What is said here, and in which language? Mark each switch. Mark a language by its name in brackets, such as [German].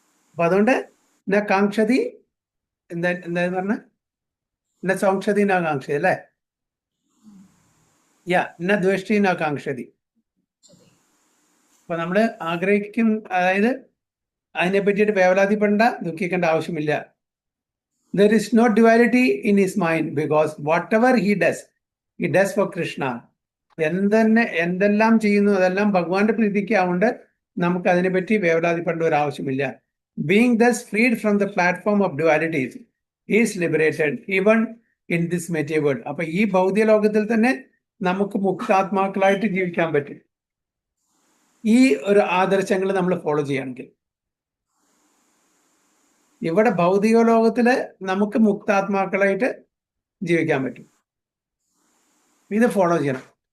[Malayalam] അപ്പൊ അതുകൊണ്ട് കാംക്ഷതി എന്താ പറഞ്ഞ സോംക്ഷതി കാംക്ഷതി അല്ലേ? ദ്വേഷ്ടി കാംക്ഷതി. അപ്പൊ നമ്മള് ആഗ്രഹിക്കും, അതായത് അതിനെ പറ്റിയിട്ട് വേവലാതിപ്പെടേണ്ട, ദുഃഖിക്കേണ്ട ആവശ്യമില്ല. [English] There is no duality in his mind because whatever he does for Krishna. [Malayalam] എന്തെല്ലാം ചെയ്യുന്നു അതെല്ലാം ഭഗവാന്റെ പ്രീതിക്ക് ആവുകൊണ്ട് നമുക്ക് അതിനെപ്പറ്റി വേവലാതിപ്പെടേണ്ട ഒരു ആവശ്യമില്ല. [English] Being thus freed from the platform of dualities, he is liberated even in this material world. [Malayalam] അപ്പൊ ഈ ഭൗതിക ലോകത്തിൽ തന്നെ നമുക്ക് മുക്താത്മാക്കളായിട്ട് ജീവിക്കാൻ പറ്റും, ഈ ഒരു ആദർശങ്ങൾ നമ്മൾ ഫോളോ ചെയ്യുകയാണെങ്കിൽ. ഇവിടെ ഭൗതിക ലോകത്തില് നമുക്ക് മുക്താത്മാക്കളായിട്ട് ജീവിക്കാൻ പറ്റും. ഇത് ഫോളോ ചെയ്യണം.